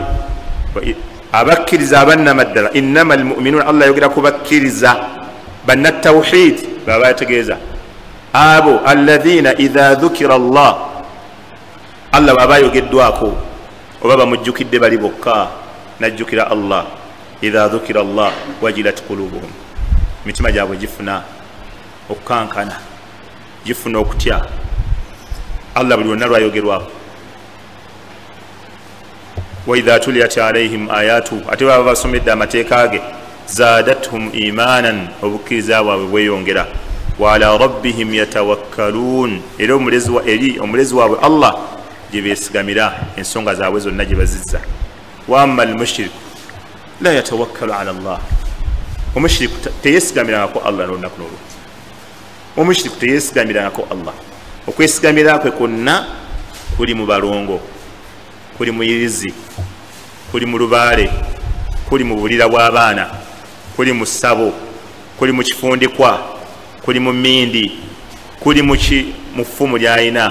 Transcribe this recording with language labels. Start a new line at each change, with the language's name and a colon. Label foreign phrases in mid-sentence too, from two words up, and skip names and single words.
Ganda: Abakkiriza abannamaddala,
Arabic: إنما المؤمنون,
Ganda: Allah yogera ku bakkiriza banna tawhid, baba yategeeza abo
Arabic: الذين إذا ذكر الله,
Ganda: Allah baba yogeddwako oba bamujjukidde bali bokka, najjukira Allah,
Arabic: إذا ذكر الله وجلت قلوبهم,
Ganda: mitima gyabwe gifuna okukankana, gifuna okutya Allah buli lwonna lwayogerwako.
Arabic: وإذا تليت عليهم آياته,
Ganda: ate baba basomedde amateeka ge,
Arabic: زادتهم إيمانا,
Ganda: obukkiriza bwabwe bweyongera.
Arabic: وعلى ربهم يتوكلون,
Ganda: era omulezi waabwe Allah gye beesigamira ensonga zaabwe zonna gye bazizza.
Arabic: وأما المشرك لا يتوكل على الله,
Ganda: omushiriku teyeesigamirangako Allah n'olunaku n'olwo. Omushiriku teyeesigamirangako Allah. Okwesigamira kwe kwonna kuli mu balongo, kuli mu irizi, kuli mu lubaale, kuli mu bulira bw'abaana, kuli mu ssabo, kuli mu kifundikwa, kuli mu mmindi, kuli mu ffumu ly'ayina.